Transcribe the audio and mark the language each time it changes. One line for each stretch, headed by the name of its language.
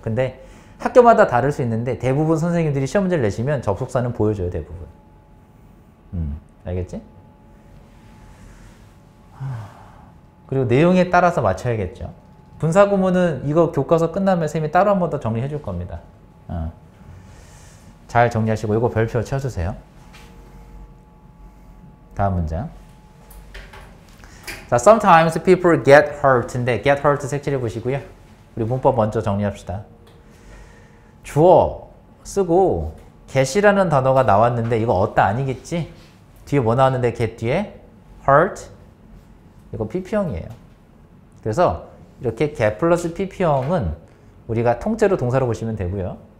Korean: 근데 학교마다 다를 수 있는데 대부분 선생님들이 시험 문제를 내시면 접속사는 보여줘요. 대부분. 알겠지? 그리고 내용에 따라서 맞춰야겠죠. 분사 구문은 이거 교과서 끝나면 쌤이 따로 한 번 더 정리해 줄 겁니다. 잘 정리하시고 이거 별표 쳐주세요. 다음 문장. 자,
English: sometimes people get hurt
Korean: 인데 get hurt 색칠해 보시고요. 우리 문법 먼저 정리합시다. 주어 쓰고 get이라는 단어가 나왔는데 이거 어따 아니겠지? 뒤에 뭐 나왔는데 get 뒤에 hurt 이거 PP형이에요. 그래서 이렇게 get 플러스 PP형은 우리가 통째로 동사로 보시면 되고요.